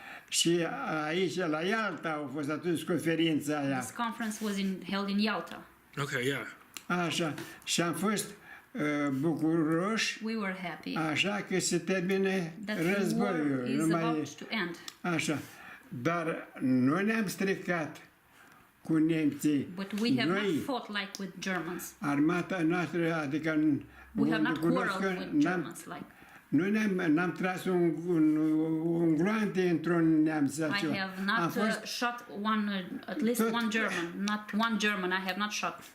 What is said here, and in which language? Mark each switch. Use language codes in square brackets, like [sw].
[ro] Și aici, la Ialta, a fost atunci conferința aia. [en] This conference was held in Yalta. Okay, yeah. [ro] Așa. Și am fost bucuroși, așa, că se termine războiul. Așa. Dar nu ne-am stricat cu nemții. [en] But we have not fought like with Germans. [ro] Armata noastră, adică [en] we have not quarreled with Germans like. [ro] Nu n-am tras un gloante într-un neamț. [en] I have not shot at least one German. Not one German I have not shot.